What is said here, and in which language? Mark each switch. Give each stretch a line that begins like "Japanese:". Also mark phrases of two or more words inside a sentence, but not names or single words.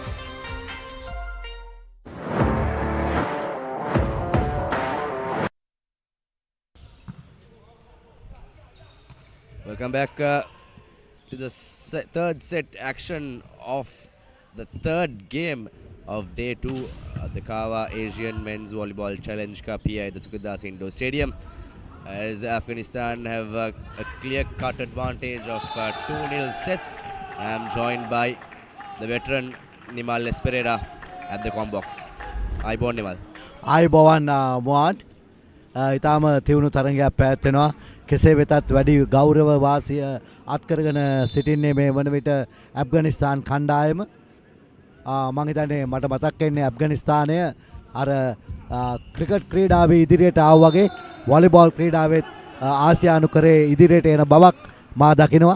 English: Welcome back to the third set action of the third game of day 2 the Kawa Asian Men's Volleyball Challenge Cup here at the Sugathadasa Indoor Stadium, as Afghanistan have a clear-cut advantage of 2-0 sets. I am joined by the veteran Nimal Esperera at the combox.
Sinhala: Aibon Nimal. Aibon Moad. ඉතාම තිවුණු තරගයක් පැවැත්වෙනවා. කෙසේ වෙතත් වැඩි ගෞරව වාසිය අත්කරගෙන සිටින්නේ මේ වන විට ඇෆ්ගනිස්තාන් කණ්ඩායම. මම හිතන්නේ මට මතක් වෙන්නේ ඇෆ්ගනිස්තානය අර ක්‍රිකට් ක්‍රීඩාවේ ඉදිරියට ආව වගේ වොලිබෝල් ක්‍රීඩාවෙත් ආසියානු කරේ ඉදිරියට එන බවක් මා දකිනවා.